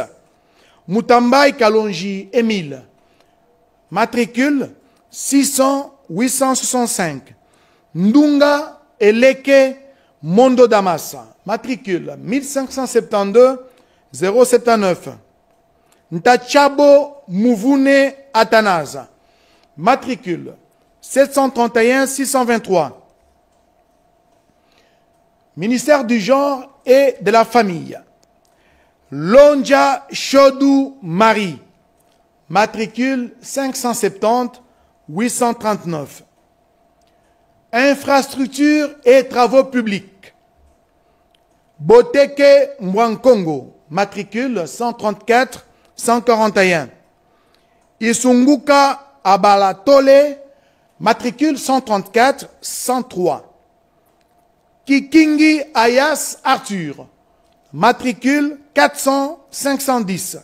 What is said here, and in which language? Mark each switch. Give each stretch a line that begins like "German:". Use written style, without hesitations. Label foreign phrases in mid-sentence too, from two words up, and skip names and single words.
French: Mutambai Kalonji Émile, matricule 600-865. Ndunga Eleke Mondo Damasa, matricule 1572-079. Ntachabo Mouvune Atanaza, matricule 731-623. Ministère du genre et de la famille. Lonja Chodou Marie, matricule 570-839. Infrastructure et travaux publics. Boteke Mwankongo, matricule 134-141. Isunguka Abalatole, matricule 134-103. Kikingi Ayas Arthur, matricule 400-510.